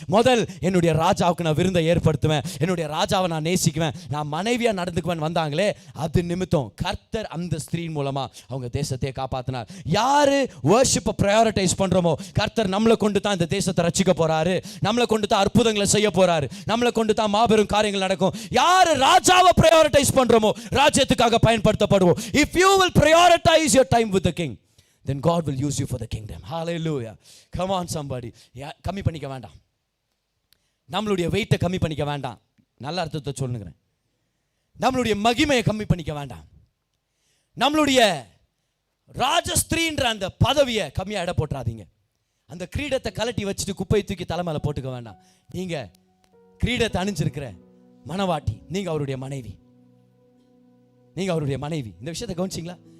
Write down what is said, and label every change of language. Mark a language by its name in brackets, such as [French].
[Tamil] முதல் என்னுடைய ராஜாவுக்கு நான் விருந்தை ஏற்படுத்துவேன், என்னுடைய ராஜாவை நான் நேசிக்குவேன், நான் மனைவியா நடந்துக்குவேன் வந்தாங்களே, அது நிமித்தம் கர்த்தர் அந்த ஸ்திரீன் மூலமா அவங்க தேசத்தை காப்பாத்தினார். யாரு வர்ஷிப்பை ப்ரையாரிட்டைஸ் பண்றோமோ கர்த்தர் நம்மளை கொண்டு தான் இந்த தேசத்தை ரட்சிக்க போறாரு, நம்மளை கொண்டு தான் அற்புதங்களை செய்ய போறாரு, நம்மளை கொண்டு தான் மாபெரும் காரியங்கள் நடக்கும். யாரு ராஜாவை ப்ரையாரிட்டைஸ் பண்றோமோ ராஜ்யத்துக்காக பயன்படுத்தப்படுவோம். [English] If you will prioritize your time with the king, then God will use you for the kingdom. Hallelujah. Come on somebody. [Tamil] கம்மி பண்ணிக்க வேண்டாம், நம்மளுடைய வெயிட்டை கம்மி பண்ணிக்க வேண்டாம். நல்ல அர்த்தத்தை சொல்லுங்கிறேன். நம்மளுடைய மகிமையை கம்மி பண்ணிக்க வேண்டாம். நம்மளுடைய ராஜஸ்திரீன்ற அந்த பதவியை கம்மியா இட போட்டுறாதீங்க. அந்த கிரீடத்தை கலட்டி வச்சுட்டு குப்பை தூக்கி தலைமையில போட்டுக்க வேண்டாம். நீங்க கிரீடத்தை அணிஞ்சிருக்கிற மணவாட்டி, நீங்க அவருடைய மனைவி, நீங்க அவருடைய மனைவி. இந்த விஷயத்தை கவனிச்சிங்களா?